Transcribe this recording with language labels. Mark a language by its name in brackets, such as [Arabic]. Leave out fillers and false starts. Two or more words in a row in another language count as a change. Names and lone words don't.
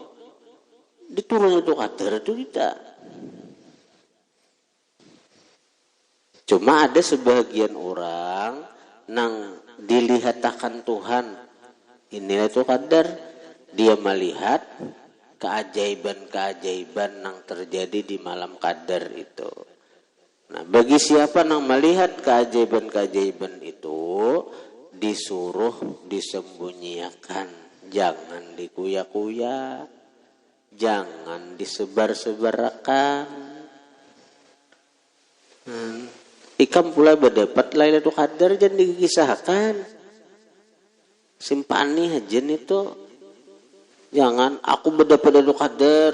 [Banjar] Diturun itu Qadar itu kita. Cuma ada sebagian orang nang dilihatakan Tuhan inilah itu Qadar, dia melihat keajaiban-keajaiban nang terjadi di malam Qadar itu. Nah, bagi siapa nang melihat keajaiban-keajaiban itu disuruh disembunyikan, jangan dikuya-kuya. Jangan disebar-sebarkan. Ikam pula berdapat Lailatul Qadar jangan dikisahkan. Simpani aja itu. Jangan aku berdapat Lailatul Qadar.